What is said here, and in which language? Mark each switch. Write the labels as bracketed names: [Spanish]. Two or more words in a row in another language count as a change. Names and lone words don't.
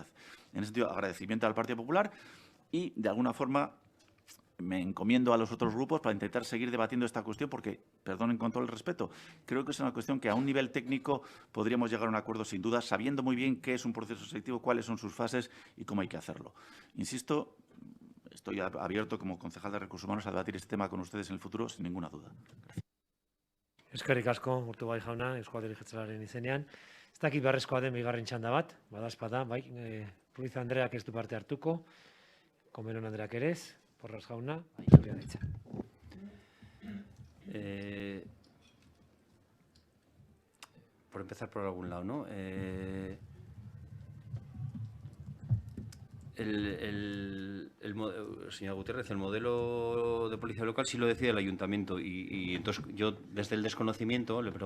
[Spanish] En ese sentido, agradecimiento al Partido Popular y, de alguna forma, me encomiendo a los otros grupos para intentar seguir debatiendo esta cuestión porque, perdonen con todo el respeto, creo que es una cuestión que a un nivel técnico podríamos llegar a un acuerdo sin duda, sabiendo muy bien qué es un proceso selectivo, cuáles son sus fases y cómo hay que hacerlo. Insisto, estoy abierto como concejal de Recursos Humanos a debatir este tema con ustedes en el futuro sin ninguna duda. Gracias. [Basque] Eskerrik asko, Urtubay jauna, Eusko Alderdi Jeltzalearen izenean. Ez dakit beharrezkoa den bigarren txanda bat, badaezpada, bai, Ruiz Andreak ez du parte hartuko, Komeron Andreak ere ez. Porras jauna, zurea da hitza. [Spanish] Por empezar por algún lado, ¿no? Señor Gutiérrez, el modelo de policía local sí lo decide el ayuntamiento y entonces yo desde el desconocimiento le